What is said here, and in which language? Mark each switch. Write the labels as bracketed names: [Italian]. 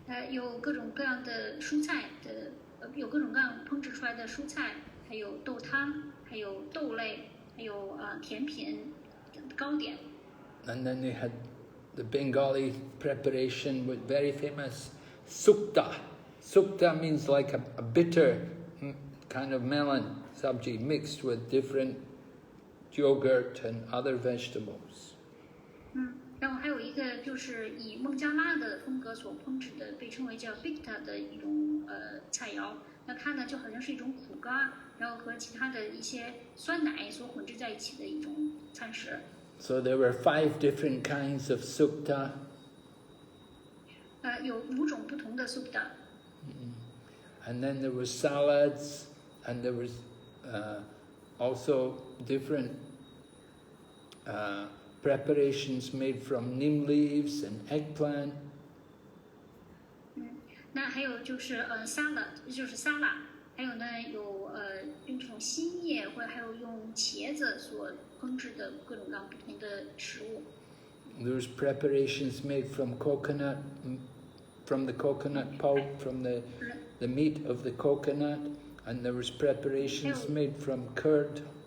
[Chinese] 有各种各样的蔬菜的，有各种各样烹制出来的蔬菜，还有豆汤，还有豆类，还有甜品、糕点。 [English] And then they had the Bengali preparation with very famous sukta. Sukta means like a bitter kind of melon sabji mixed with different yogurt and other vegetables. [Chinese] 然后还有一个就是以孟加拉的风格所烹制的，被称为叫 Bikta 的一种菜肴。那它呢就好像是一种苦瓜，然后和其他的一些酸奶所混制在一起的一种餐食。 [English] So there were 5 different kinds of sukta. [Chinese] 有5种不同的 sukta。 [English] And then there was salads, and there was also different preparations made from neem leaves and eggplant. [Chinese] 那还有就是salad， 就是沙拉，还有呢有用这种新叶或者还有用茄子所烹制的各种各样不同的食物。 [English] There was preparations made from coconut, from the coconut pulp, from the meat of the coconut, and there was preparations made from curd.